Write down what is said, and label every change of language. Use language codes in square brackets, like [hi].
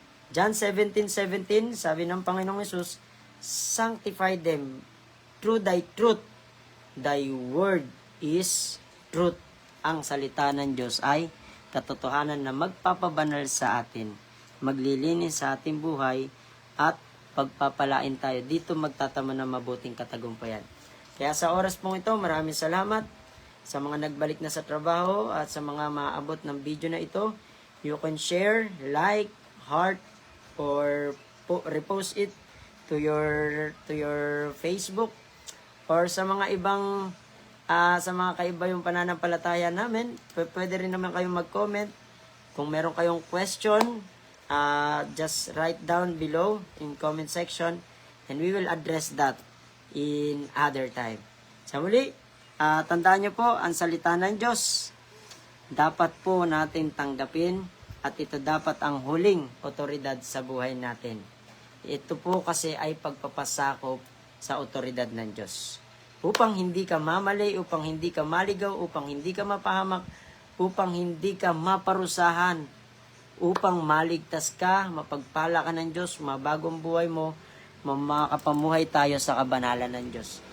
[en] John 17:17, [tl] sabi ng Panginoong Hesus, [en] sanctify them through thy truth. Thy word is truth. [tl] Ang salita ng Diyos ay katotohanan na magpapabanal sa atin, maglilinis sa ating buhay, at pagpapalain tayo. Dito magtatamo ng mabuting katagumpayan. Kaya sa oras pong ito, maraming salamat sa mga nagbalik na sa trabaho at sa mga maaabot ng video na ito. [en] You can share, like, heart, or repost it to your Facebook, or [tl] sa mga ibang sa mga kaiba yung pananampalataya namin. Pwede rin naman kayong mag-comment. Kung meron kayong [en] question, just write down below in comment section, and we will address that in other time. [tl] Sa muli, tandaan nyo po, ang salita ng Diyos dapat po natin tanggapin, at ito dapat ang huling otoridad sa buhay natin. Ito po kasi ay pagpapasakop sa otoridad ng Diyos. Upang hindi ka mamali, upang hindi ka maligaw, upang hindi ka mapahamak, upang hindi ka maparusahan, upang maligtas ka, mapagpala ka ng Diyos, mabagong buhay mo, makapamuhay tayo sa kabanalan ng Diyos.